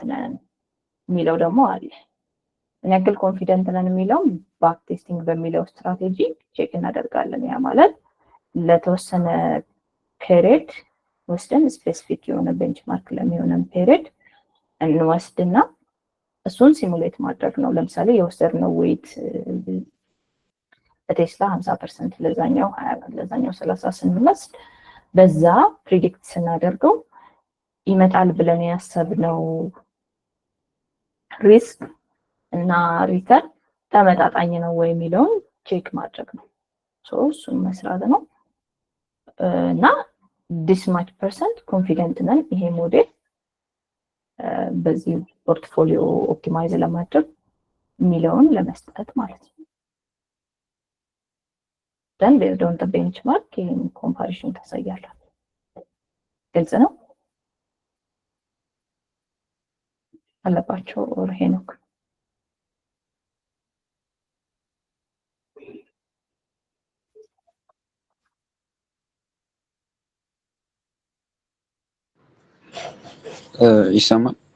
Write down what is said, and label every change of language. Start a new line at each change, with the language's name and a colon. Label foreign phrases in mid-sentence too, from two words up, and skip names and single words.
Amharic: ነን የሚለው ደግሞ አለ። ምን ያክል ኮንፊደንት ነን የሚለው
English: back testing
Amharic: በሚለው ስትራቴጂ ቼክ እናደርጋለን። ያ ማለት ለተወሰነ ፔሪድ ወስደን ስፔሲፊክ የሆነ ቤንችማርክ ለሚሆነን ፔሪድ እንወስድና እሱን ሲሙሌት ማድረግ ነው። ለምሳሌ የወሰድነው ዌይት በቴስላ 50% ለዛኛው 20 ለዛኛው 30 ስንወስድ በዛ ፕሪዲክት ስናደርገው ይመጣል ብለን ያሰብነው ሪስክ እና ሪተርን ተመጣጣኝ ነው ወይ የሚለውን ቼክ ማድረግ ነው። እሱን መስራት ነው እና
English: this much percent
Amharic: ኮንፊደንት ነን ይሄ ሞዴል በዚህ ፖርትፎሊዮ ኦፕቲማይዝ ለማድረግ የሚለውን ለመስጠት ማለት ነው።
English: then based on the benchmark in comparison
Amharic: ታሳያለህ። ግልጽ ነው አለባቸው ኦር ሄኖክ? ይሰማል?